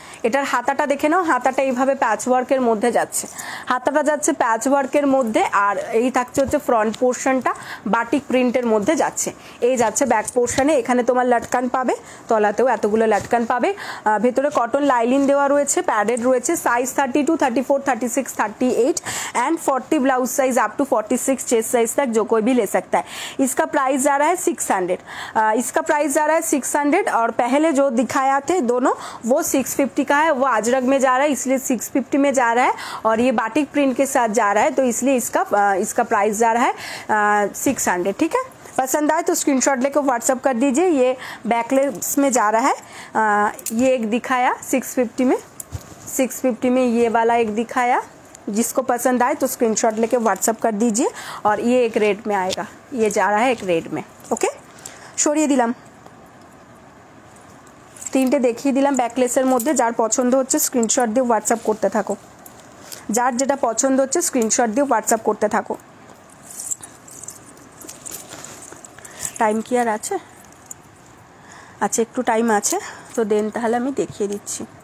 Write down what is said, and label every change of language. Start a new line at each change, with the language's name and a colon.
Bangla: এটার হাতাটা দেখে নাও, হাতাটা এইভাবে প্যাচ ওয়ার্কের মধ্যে যাচ্ছে, হাতাটা যাচ্ছে প্যাচ ওয়ার্কের মধ্যে, আর এই থাকছে হচ্ছে ফ্রন্ট পোর্শনটা বাটিক প্রিন্টের মধ্যে যাচ্ছে। এই যাচ্ছে ব্যাক পোর্শনে, এখানে তোমার লাটকান পাবে, তলাতেও এতগুলো লাটকান পাবে, ভেতরে কটন লাইলিন দেওয়া রয়েছে, প্যাডেড রয়েছে।
Hindi: Size 32, 34, 36, 38 and 40 blouse size up to 46 chest size तक जो कोई भी ले सकता है। इसका प्राइस जा रहा है 600, इसका प्राइस जा रहा है 600, और पहले जो दिखाया थे दोनों वो 650 का है, वो अजरक में जा रहा है इसलिए 650 में जा रहा है, और ये बाटिक प्रिंट के साथ जा रहा है तो इसलिए इसका प्राइस जा रहा है 600। ठीक है, पसंद आए तो स्क्रीनशॉट लेकर व्हाट्सअप कर दीजिए। ये बैकलेस में जा रहा है, ये एक दिखाया 650 में, 650 में ये वाला एक दिखाया। जिसको पसंद आए तो स्क्रीनशॉट लेके व्हाट्सअप कर दीजिए, और ये एक रेड में आएगा, ये जा रहा है एक रेड में।
Bangla: ओके, সরিয়ে দিলাম, তিনটে দেখিয়ে দিলাম ব্যাকলেসের মধ্যে। যার পছন্দ হচ্ছে স্ক্রিনশট দিয়ে হোয়াটসঅ্যাপ করতে থাকো, যার যেটা পছন্দ হচ্ছে স্ক্রিনশট দিয়ে হোয়াটসঅ্যাপ করতে থাকো। টাইম কি আর আছে? আচ্ছা, একটু টাইম আছে, তো দেন তাহলে আমি দেখিয়ে দিচ্ছি।